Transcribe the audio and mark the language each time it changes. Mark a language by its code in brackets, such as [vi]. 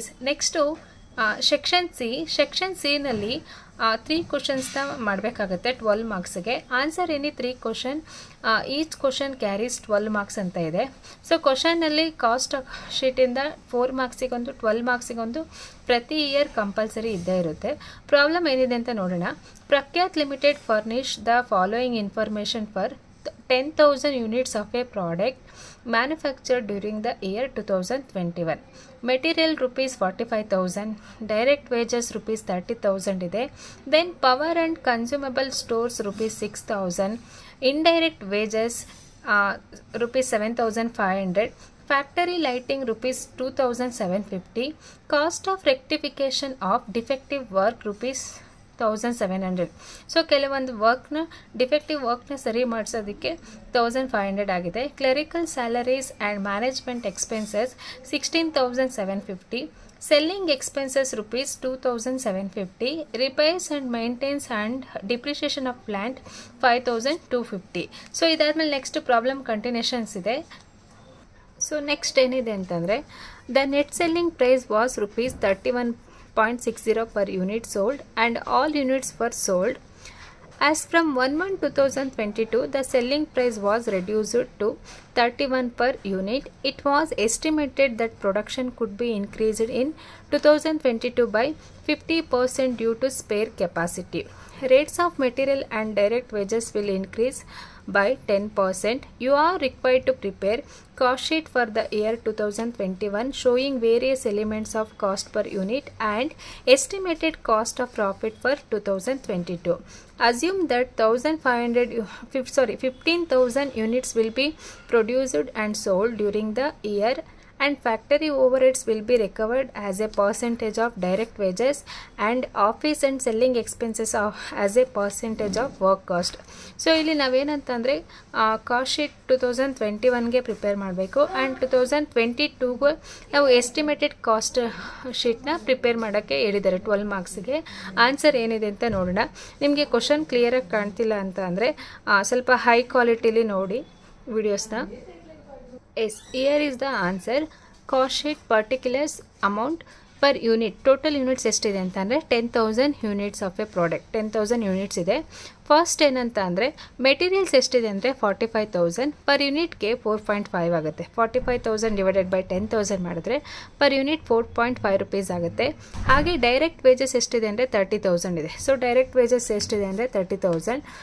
[kn] Next section ಸಿನಲ್ಲಿ 3 ಕ್ವಶನ್ಸ್ನ ಮಾಡಬೇಕಾಗುತ್ತೆ 12 ಮಾರ್ಕ್ಸ್ಗೆ. [en] answer any 3 question, each question carries 12 marks [kn] ಅಂತ ಇದೆ. ಸೊ ಕ್ವಶನ್ನಲ್ಲಿ ಕಾಸ್ಟ್ ಶೀಟಿಂದ 4 ಮಾರ್ಕ್ಸಿಗೊಂದು 12 ಮಾರ್ಕ್ಸಿಗೊಂದು ಪ್ರತಿ ಇಯರ್ ಕಂಪಲ್ಸರಿ ಇದ್ದೇ ಇರುತ್ತೆ. ಪ್ರಾಬ್ಲಮ್ ಏನಿದೆ ಅಂತ ನೋಡೋಣ. [en] Prakhyat limited furnish the following information for 10,000 units of a product manufactured during the year 2021. Material rupees 45,000, direct wages rupees 30,000 ಇದೆ. Then power and consumable stores rupees 6,000, indirect wages rupees 7,500, factory lighting rupees 2,750, cost of rectification of defective work rupees 1,700. [kn] So ಕೆಲವೊಂದು defective ವರ್ಕ್ನ ಸರಿ ಮಾಡಿಸೋದಕ್ಕೆ 1,500 ಆಗಿದೆ. [en] Clerical salaries and management expenses 16,750, selling expenses rupees 2,750, repairs and maintenance and depreciation of plant 5,250. So ಇದಾದಮೇಲೆ next problem continuations ಇದೆ. So next [kn] ಏನಿದೆ ಅಂತಂದರೆ [en] The net selling price was rupees 31.60 per unit sold and all units were sold. As from 1/1/2022, the selling price was reduced to 31 per unit. It was estimated that production could be increased in 2022 by 50% due to spare capacity. Rates of material and direct wages will increase by 10%. You are required to prepare cost sheet for the year 2021 showing various elements of cost per unit and estimated cost of profit for 2022. Assume that 15,000 units will be produced and sold during the year and factory overheads will be recovered as a percentage of direct wages and office and selling expenses as a percentage of work cost. [kn] So ಇಲ್ಲಿ ನಾವೇನಂತಂದರೆ cost sheet 2021ಗೆ prepare ಮಾಡಬೇಕು and 2022ಗೆ ನಾವು estimated cost ಶೀಟ್ನ prepare ಮಾಡೋಕ್ಕೆ ಹೇಳಿದ್ದಾರೆ 12 ಮಾರ್ಕ್ಸ್ಗೆ. Answer ಏನಿದೆ ಅಂತ ನೋಡೋಣ. ನಿಮಗೆ question ಕ್ಲಿಯರಾಗಿ ಕಾಣ್ತಿಲ್ಲ ಅಂತ ಅಂದರೆ ಸ್ವಲ್ಪ ಹೈ ಕ್ವಾಲಿಟಿಲಿ ನೋಡಿ ವಿಡಿಯೋಸ್ನ. [en] Yes, here is the answer. Cost sheet particulars amount per unit. Total units [kn] ಎಷ್ಟಿದೆ ಅಂತಂದರೆ [en] 10,000 units of a product. [kn] 10,000 units ಇದೆ. ಫಸ್ಟ್ ಏನಂತ ಅಂದರೆ ಮೆಟೀರಿಯಲ್ಸ್ ಎಷ್ಟಿದೆ ಅಂದರೆ 45,000 ಪರ್ ಯೂನಿಟ್ಗೆ 4.5 ಆಗುತ್ತೆ. 45,000 ಡಿವೈಡೆಡ್ ಬೈ 10,000 ಮಾಡಿದ್ರೆ ಪರ್ ಯೂನಿಟ್ 4.5 rupees ಆಗುತ್ತೆ. ಹಾಗೆ ಡೈರೆಕ್ಟ್ ವೇಜಸ್ ಎಷ್ಟಿದೆ ಅಂದರೆ 30,000 ಇದೆ. ಸೊ ಡೈರೆಕ್ಟ್ ವೇಜಸ್ ಎಷ್ಟಿದೆ ಅಂದರೆ 30,000.